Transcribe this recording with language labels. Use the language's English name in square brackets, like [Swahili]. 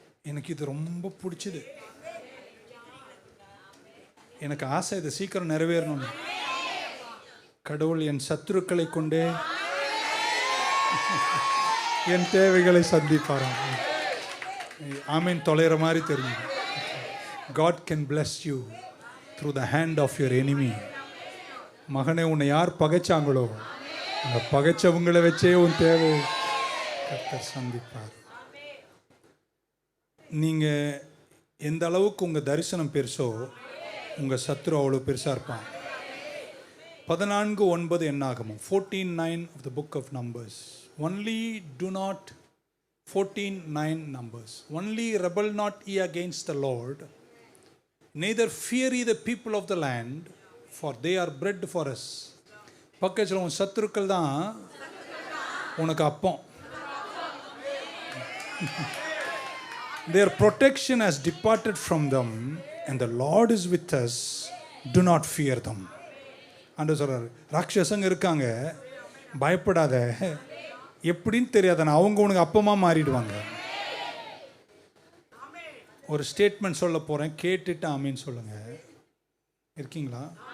[Tamil] எனக்கு இது ரொம்ப பிடிச்சது. எனக்கு ஆசை இது சீக்கிரம் நிறைவேறணும். கடவுள் என் சத்துருக்களை கொண்டே என் தேவைகளை சந்திப்பாராம். ஆமீன் தொலைகிற மாதிரி தெரியும். [English] God can bless you through the hand of your enemy. [Tamil] மகனே, உன்னை யார் பகைச்சாங்களோ அந்த பகைச்சவங்களை வச்சே உன் தேவை கர்த்தர் சந்திப்பார். நீங்க எந்த அளவுக்கு உங்க தரிசனம் பெருசோ உங்க சத்துரு அவ்வளோ பெருசா இருப்பான். [English] 14:9 என்னாகமம், 14:9 of the book of Numbers. Only do not 14:9 Numbers. Only rebel not ye against the Lord, neither fear ye the people of the land, for they are bread for us. [Tamil] பக்கத்தில் உன் சத்துருக்கள் தான் உனக்கு அப்பம். [English] Their protection has departed from them, and the Lord is with us. Do not fear them. [Tamil] அன்று சொல்றாரு, ராட்சசங்க இருக்காங்க, பயப்படாத. எப்படின்னு தெரியாதானே, அவங்க உனக்கு அப்பமா மாறிடுவாங்க. ஒரு ஸ்டேட்மெண்ட் சொல்ல போறேன், கேட்டுட்டு ஆமீன் சொல்லுங்க. இருக்கீங்களா?